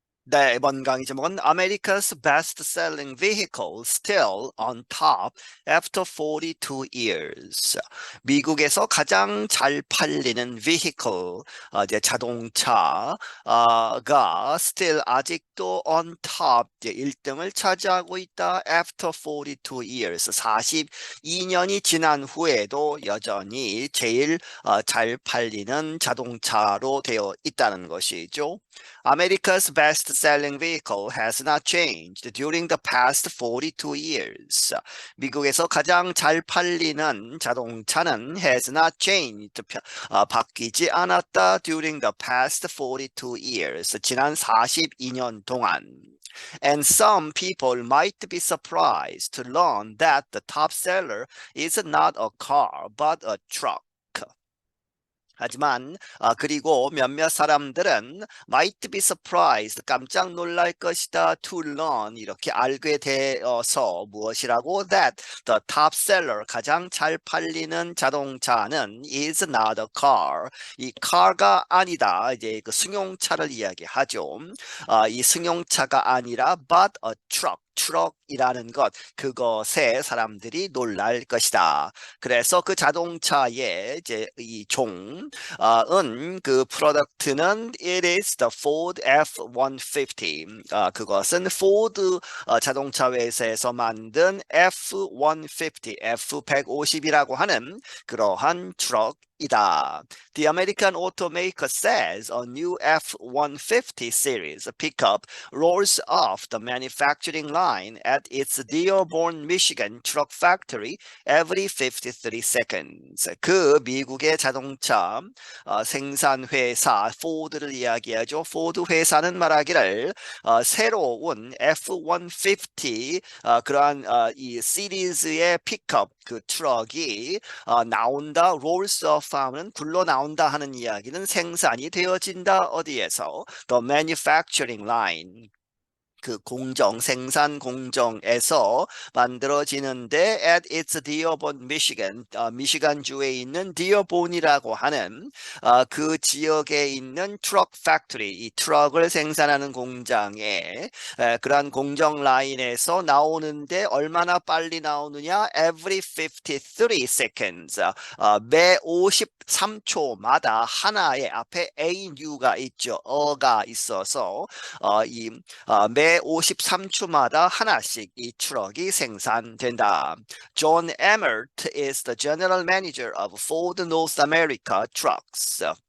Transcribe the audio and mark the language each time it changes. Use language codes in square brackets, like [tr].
[ko] 네, 이번 강의 제목은 [en] America's best-selling vehicle still on top after 42 years. [ko] 미국에서 가장 잘 팔리는 vehicle, 이제 자동차가 [en] still [ko] 아직도 [en] on top, [ko] 이제 1등을 차지하고 있다. [en] After 42 years, [ko] 42년이 지난 후에도 여전히 제일 잘 팔리는 자동차로 되어 있다는 것이죠. [en] America's best-selling vehicle has not changed during the past 42 years. [ko] 미국에서 가장 잘 팔리는 자동차는 [en] has not changed, [ko] 바뀌지 않았다 [en] during the past 42 years. [ko] 지난 42년 동안. [en] And some people might be surprised to learn that the top seller is not a car but a truck. [ko] 하지만 그리고 몇몇 사람들은 [en] might be surprised, [ko] 깜짝 놀랄 것이다, [en] to learn, [ko] 이렇게 알게 되어서 무엇이라고? [en] that the top seller, [ko] 가장 잘 팔리는 자동차는 [en] is not a car, [ko] 이 car가 아니다, 이제 그 승용차를 이야기하죠. 이 승용차가 아니라 [en] but a truck, [ko] 트럭이라는 것, 그것에 사람들이 놀랄 것이다. 그래서 그 자동차의 이제 이 은 그 프로덕트는 [en] it is the Ford F-150. [ko] 그것은 포드 자동차 회사에서 만든 F-150, F-150이라고 하는 그러한 트럭이다. [en] The American automaker says a new F-150 series pickup rolls off the manufacturing line at its Dearborn, Michigan truck factory every 53 seconds. [ko] 그 미국의 자동차 생산 회사 포드를 이야기하죠. 포드 회사는 말하기를 새로운 F-150 그러한 이 시리즈의 픽업 그 트럭이 나온다. rolls off 하면 굴러 나온다 하는 이야기는 생산이 되어진다. 어디에서? [en] The manufacturing line. [ko] 그 공정, 생산 공정에서 만들어지는데 at its Dearborn, Michigan, 미시간주에 있는 디어본이라고 하는 그 지역에 있는 트럭 팩토리, 이 트럭을 생산하는 공장에 그러한 공정 라인에서 나오는데 얼마나 빨리 나오느냐? [en] Every 53 seconds, [ko] 매 53초마다 하나의 앞에 a new가 있죠. 어가 있어서 매 53초마다 하나씩 이 트럭이 생산된다. [en] John Emmert is the general manager of Ford North America Trucks.